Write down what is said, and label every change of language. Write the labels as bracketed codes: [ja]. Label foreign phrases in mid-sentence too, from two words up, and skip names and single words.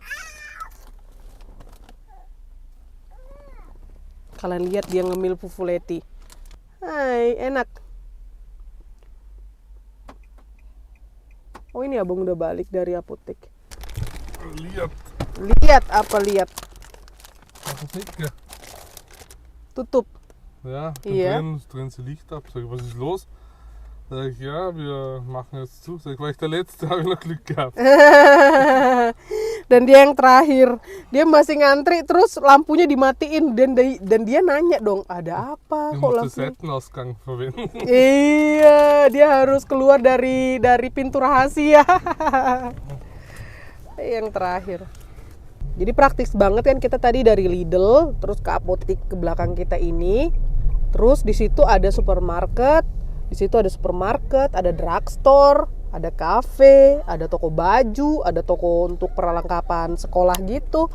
[id] Kalian lihat dia ngemil pufuleti. Hai, enak. Oh, ini abang udah balik dari apotek. Lihat apa lihat? Apotheke. Tutup. [de] Ja, Ja. drehen sie Licht ab. Sag ich, was ist los? Sag ich, ja, wir machen jetzt zu. Sag ich, war ich der Letzte, habe ich noch Glück gehabt. [id] Dan dia yang terakhir. Dia masih ngantri terus lampunya dimatiin dan dia nanya dong, ada apa [de] Ich [id] kok [de] muss den [id] lampu? [de] Seitenausgang verwenden. [id] Iya, dia harus keluar dari pintu rahasia. Yang terakhir. Jadi praktis banget kan, kita tadi dari Lidl terus ke apotek ke belakang kita ini. Terus di situ ada supermarket, ada drugstore, ada kafe, ada toko baju, ada toko untuk perlengkapan sekolah gitu.